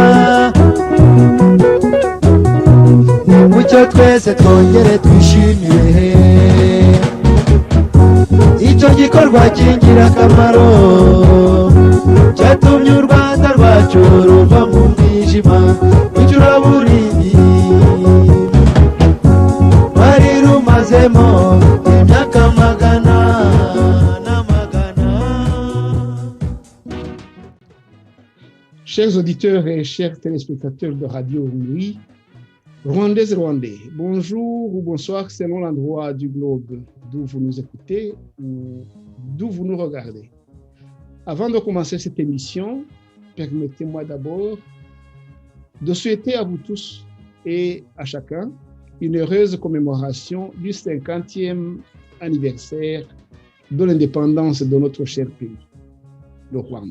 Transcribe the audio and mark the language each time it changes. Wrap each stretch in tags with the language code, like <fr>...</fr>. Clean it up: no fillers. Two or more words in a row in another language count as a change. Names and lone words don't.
<rw>Nimucyo twese twongere twishimire icyo gikorwa cy'ingirakamaro cyatumye u Rwanda rwacu ruva mu mwijima w'icuraburindi bari rumazemo imyaka magana n'amagana.</rw> <fr>Chers auditeurs et chers téléspectateurs de Radio Urumuri, Rwandaises et Rwandais, bonjour ou bonsoir selon l'endroit du globe d'où vous nous écoutez ou d'où vous nous regardez. Avant de commencer cette émission, permettez-moi d'abord de souhaiter à vous tous et à chacun une heureuse commémoration du 50e anniversaire de l'indépendance de notre cher pays, le Rwanda.</fr>